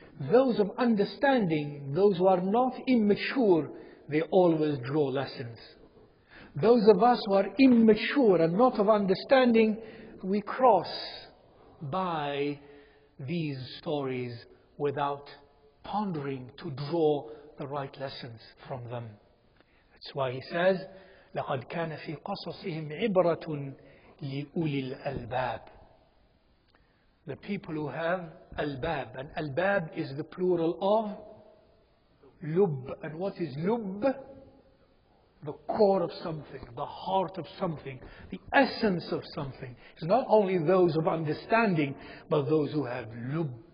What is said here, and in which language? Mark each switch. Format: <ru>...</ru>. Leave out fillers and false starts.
<en>Those of understanding, those who are not immature, they always draw lessons. Those of us who are immature and not of understanding, we cross by these stories without pondering to draw the right lessons from them. That's why He says,</en> <ar>لَقَدْ كَانَ فِي قَصَصِهِمْ عِبْرَةٌ لِأُولِي الْأَلْبَابِ.</ar> <en>The people who have albab, and albab is the plural of lub. And what is lub? The core of something, the heart of something, the essence of something. It's not only those of understanding, but those who have lub.</en>